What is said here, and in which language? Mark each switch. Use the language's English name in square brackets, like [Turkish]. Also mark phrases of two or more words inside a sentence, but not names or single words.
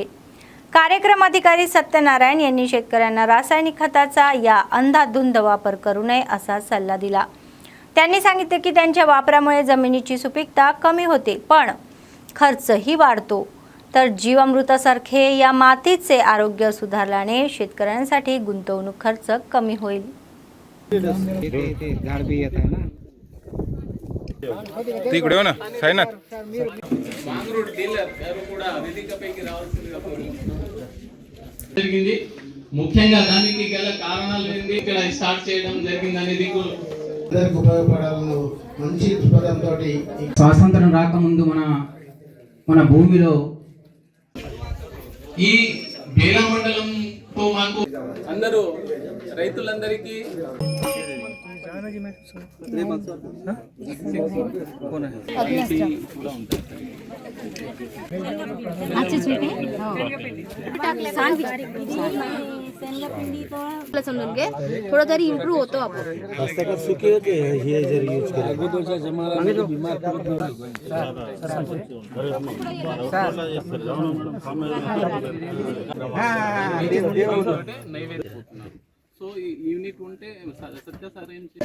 [Marathi] कार्यक्रम अधिकारी सत्यनारायण यांनी शेतकऱ्यांना रासायनिक खताचा या अंधाधुंद वापर करू नये असा सल्ला दिला। त्यांनी सांगितले की त्यांच्या वापरामुळे जमिनीची सुपीकता कमी होते पण खर्चही वाढतो, तर जीवामृतासारखे या मातीचे आरोग्य सुधारल्याने शेतकऱ्यांसाठी गुंतवणूक खर्च कमी होईल। [Telugu] ముఖ్యంగా దానికి గల కారణాలు ఏంటి, ఇక్కడ స్టార్ట్ చేయడం జరిగింది అనేది ఉపయోగపడాలను మంచి దృక్పథంతో స్వాతంత్రం రాకముందు మన భూమిలో ఈ బేలా మండలంతో మాకు అందరూ రైతులందరికీ [Marathi] थोड़ा तरी इम्प्रूव होतो आपण [Telugu] సో ఈ యూనిట్ ఉంటే సత్యసారం